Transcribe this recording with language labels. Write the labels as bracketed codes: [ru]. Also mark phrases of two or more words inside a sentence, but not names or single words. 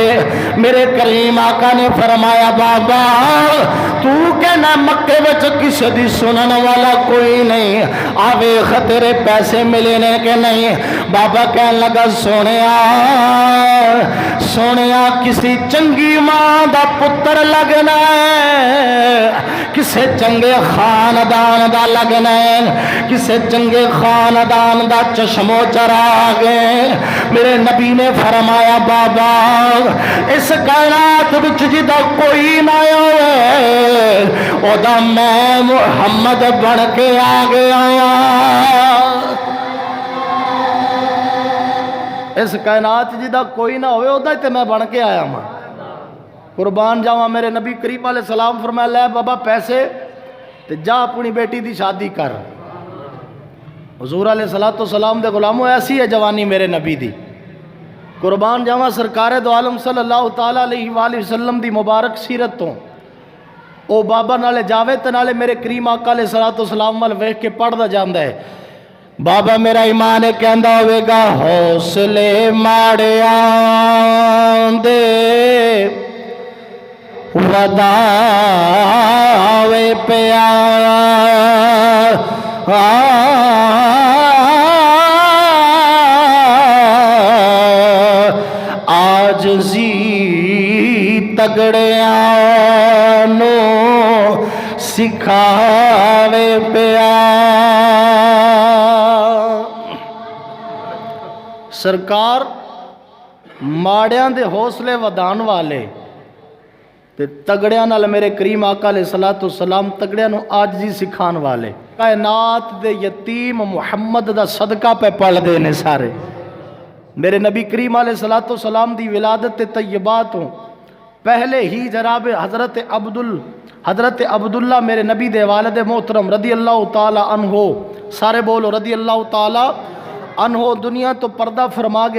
[pa] میرے کریم آقا نے فرمایا بابا تو کہنا مکے وچ کسی دی سنن والا کوئی نہیں، آویخ تیرے پیسے ملے نے کہ نہیں؟ بابا کہن لگا سونیا کسی چنگی ماں دا پتر لگنا ہے، کسے چنگے خاندان دا لگنا ہے، کسے چنگے خاندان دا چشمو چراغ ہے۔ میرے نبی نے فرمایا بابا اس کائنات وچ جدا کوئی نہ ہوئے او دا میں محمد بن کے آ گیا۔ اس کائنات جدا کوئی نہ ہوئے او دا تے میں بن کے آیا ہوں۔ قربان جاواں میرے نبی کریم [ar] علیہ السلام [pa] فرمایا لے بابا پیسے تے جا اپنی بیٹی دی شادی کر۔ حضور [ar] علیہ السلام [pa] دے غلاموں ایسی ہے جوانی میرے نبی دی۔ قربان جاواں سرکار دو عالم [ar] صلی اللہ تعالیٰ علیہ وآلہ وسلم [pa] دی مبارک سیرت تو او بابا نالے جاوے تے نالے میرے کریم آقا [ar] علیہ السلام [pa] وال ویکھ کے پڑھدا جاندا ہے۔ بابا میرا ایمان کہندا ہوئے گا حوصلے ماڑیاں دے وداوے پیا عاجزی تگڑیاں نو سکھاوے پیا۔ سرکار ماڑیاں دے حوصلے ودان والے تے تگڑیاں نال میرے کریم آقا [ar] علیہ السلام [pa] تگڑیاں نو عاجزی سکھان والے۔ کائنات دے یتیم محمد دا صدقہ پہ پڑھ دے نے سارے۔ میرے نبی کریم [ar] علیہ السلام [pa] دی ولادت طیبات ہوں پہلے ہی جناب حضرت عبداللہ میرے نبی دے والد محترم [ar] رضی اللہ تعالی عنہ، [pa] سارے بولو [ar] رضی اللہ تعالی عنہ، [pa] دنیا تو پردہ فرما گئے۔